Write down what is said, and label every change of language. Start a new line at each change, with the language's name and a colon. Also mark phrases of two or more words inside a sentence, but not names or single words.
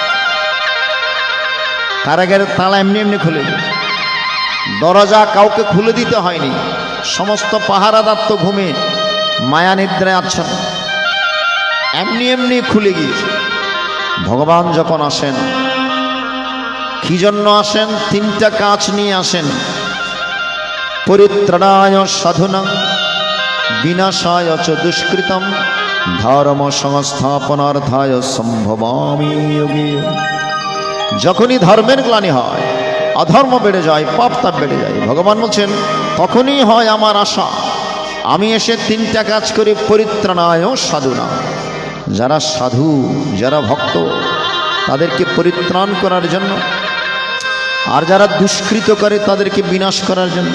Bangla: কারাগারের তালা এমনি এমনি খুলে গেছে, দরজা কাউকে খুলে দিতে হয়নি। সমস্ত পাহারাদার তো ঘুমে মায়া নিদ্রায় আছেন, এমনি এমনি খুলে গিয়েছে। ভগবান যখন আসেন, কি জন্য আসেন? তিনটা কাজ নিয়ে আসেন।
Sanskrit: পরিত্রাণায় সাধুনাং বিনাশায় চ দুষ্কৃতম ধর্ম সংস্থাপনার্থায় সম্ভবামি যোগে।
Bangla: যখনই ধর্মের গ্লানি হয়, অধর্ম বেড়ে যায়, পাপ তাপ বেড়ে যায়, ভগবান বলছেন তখনই হয় আমার আশা। আমি এসে তিনটা কাজ করি।
Sanskrit: পরিত্রাণায় সাধুনা,
Bangla: যারা সাধু, যারা ভক্ত, তাদেরকে পরিত্রাণ করার জন্য, আর যারা দুষ্কৃত করে তাদেরকে বিনাশ করার জন্য।